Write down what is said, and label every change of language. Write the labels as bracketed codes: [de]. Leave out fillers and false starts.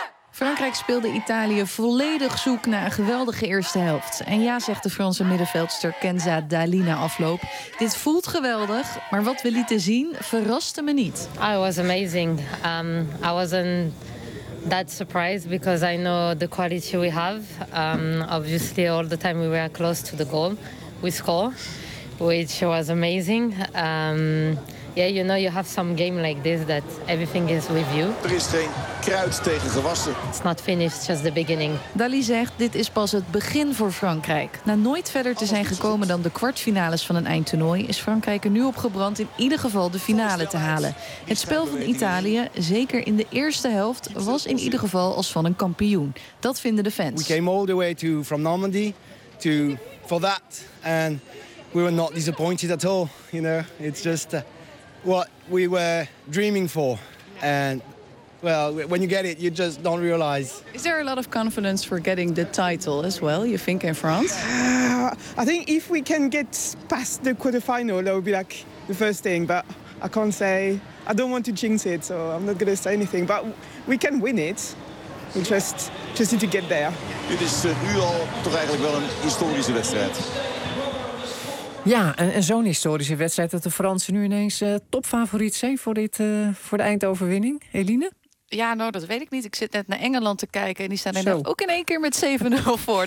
[nl] Frankrijk speelde Italië volledig zoek na een geweldige eerste helft. En ja, zegt de Franse middenveldster Kenza Dali na afloop. Dit voelt geweldig, maar wat we lieten zien verraste me niet. [en] I was amazing. I wasn't that surprised because I know the quality we have. Obviously, all the time we were close to the goal, we score, which was amazing. You know, you have some game like this that everything is with you. [nl] Er is geen kruid tegen gewassen. [en] It's not finished, it's just the beginning. [nl] Dali zegt, dit is pas het begin voor Frankrijk. Na nooit verder te zijn gekomen dan de kwartfinales van een eindtoernooi, is Frankrijk er nu op gebrand in ieder geval de finale te halen. Het spel van Italië, zeker in de eerste helft, was in ieder geval als van een kampioen. Dat vinden de fans. [en] We came all the way to from Normandy to for that. And we were not disappointed at all. You know, it's just what we were dreaming for. And well, when you get it, you just don't realize. Is there a lot of confidence for getting the title as well, you think, in France? I think if we can get past the quarterfinal, that would be like the first thing. But I can't say, I don't want to jinx it, so I'm not going to say anything. But we can win it. We just need to get there. [nl] Dit is nu al toch eigenlijk wel een historische wedstrijd. Ja, en zo'n historische wedstrijd dat de Fransen nu ineens topfavoriet zijn voor de eindoverwinning. Eline? Ja, nou, dat weet ik niet. Ik zit net naar Engeland te kijken en die staan er ook in één keer met 7-0 voor.